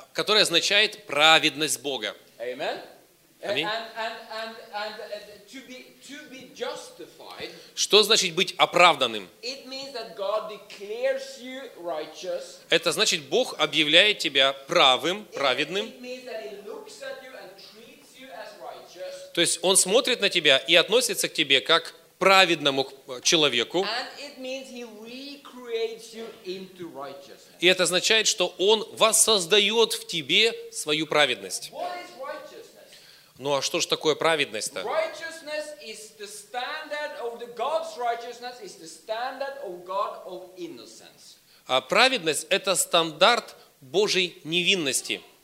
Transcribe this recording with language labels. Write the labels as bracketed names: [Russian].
[Russian] Который означает праведность Бога. [English] Amen. [Russian] Аминь. [English] And to be justified. [Russian] Что значит быть оправданным? [English] It means that God declares you righteous. [Russian] Это значит, Бог объявляет тебя правым, праведным. [English] It means that He looks at you and treats you as righteous. [Russian] То есть Он смотрит на тебя и относится к тебе как к праведному человеку. [English] And it means He recreates you into righteousness. [Russian] И это означает, что Он воссоздает в тебе свою праведность. [English] What is righteousness? [Russian] Ну а что же такое праведность-то? [English] Righteousness is the standard of the God's righteousness is the standard of God of innocence. [Russian] А праведность – это стандарт Божьей невинности.